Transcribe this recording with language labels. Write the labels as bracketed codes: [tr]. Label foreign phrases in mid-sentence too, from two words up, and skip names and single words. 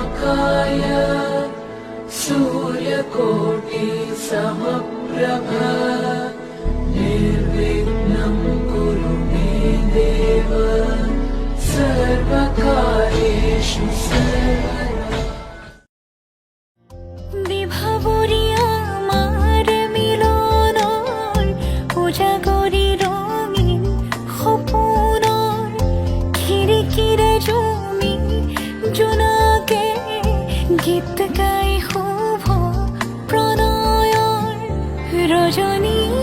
[sa] समप्रभाय सूर्यकोटि समप्रभ निर्विघ्नं कुरु मे देव सर्वकार्येषु सर्वदा। [as] বিভাবরিয়া আমার মিলনৰ উজাগৰি ৰঙীন সপোনৰ খিৰিকীৰে জমি জোনাকে গীত গাই শুভ প্ৰণয়ৰ ৰজনী